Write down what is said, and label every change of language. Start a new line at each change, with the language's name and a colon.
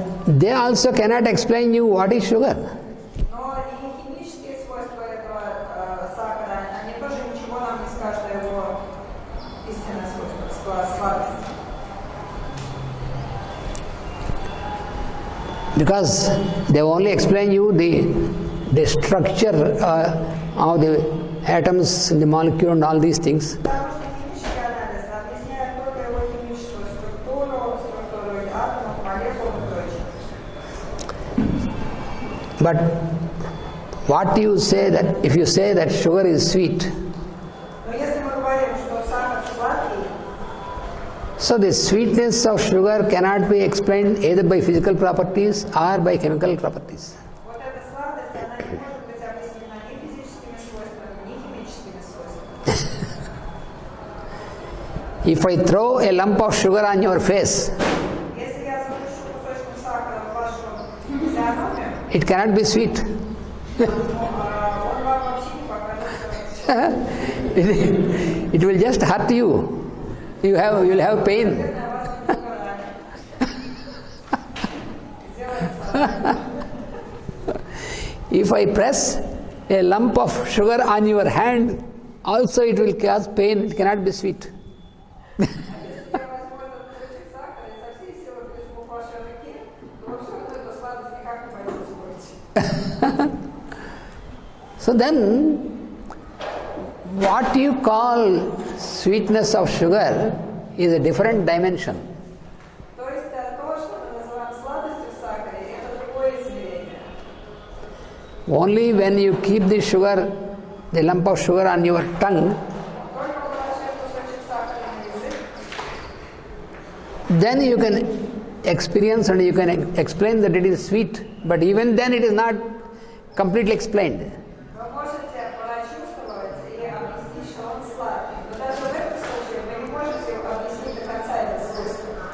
English: They also cannot explain you what is sugar.
Russian: Но и химические свойства этого сахара, они тоже ничего нам не скажут о его истинное свойство, сладости.
English: Because they only explain you the structure of the atoms in the molecule and all these things.
Russian: Потому что химический анализ объясняет только его химическую структуру атомов, молекул и прочее.
English: But what you say that if you say that sugar is sweet,
Russian: Но если мы говорим, что сахар сладкий,
English: so the sweetness of sugar cannot be explained either by physical properties or by chemical properties.
Russian: вот эта сладость, она не может быть объяснена ни физическими свойствами, ни химическими свойствами.
English: If I throw a lump of sugar on your face,
Russian: Если я запишу кусочком сахара в вашу физиономию,
English: it cannot be sweet.
Russian: он вам вообще не покажется.
English: It will just hurt you. You will have pain.
Russian: Наверное, вас немного ранит. Сделает
English: If I press a lump of sugar on your hand, also it will cause pain. It cannot be sweet.
Russian: Если я возьму этот кусочек сахара и со всей силы прижму к вашей руке, то вы все равно эту сладость никак не почувствуете.
English: So then, what you call sweetness of sugar is a different dimension.
Russian: То есть то, что мы называем сладостью в сахаре, это другое измерение.
English: Only when you keep the sugar, the lump of sugar on your tongue,
Russian: Только положив кусочек сахара на язык,
English: then you can experience and you can explain that it is sweet. But even then, it is not completely explained.
Russian: вы можете прочувствовать и объяснить, что он сладкий. Но даже в этом случае вы не можете объяснить до конца это свойство.